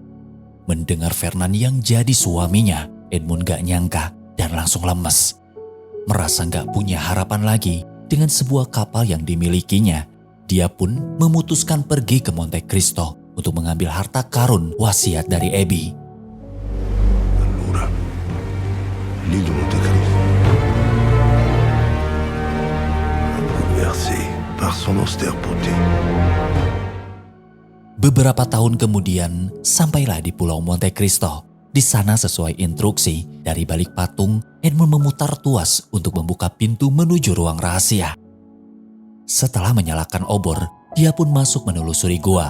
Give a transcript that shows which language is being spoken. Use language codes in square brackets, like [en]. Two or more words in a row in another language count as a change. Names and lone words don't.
[id] Mendengar Fernand yang jadi suaminya, Edmund gak nyangka dan langsung lemes. Merasa gak punya harapan lagi dengan sebuah kapal yang dimilikinya, dia pun memutuskan pergi ke Monte Cristo untuk mengambil harta karun wasiat dari Abby. [fr] Allora, l'île de Monte Cristo. Bouleversé par son austère beauté. [id] Beberapa tahun kemudian, sampailah di Pulau Monte Cristo. Di sana sesuai instruksi, dari balik patung, Edmund memutar tuas untuk membuka pintu menuju ruang rahasia. Setelah menyalakan obor, dia pun masuk menelusuri gua.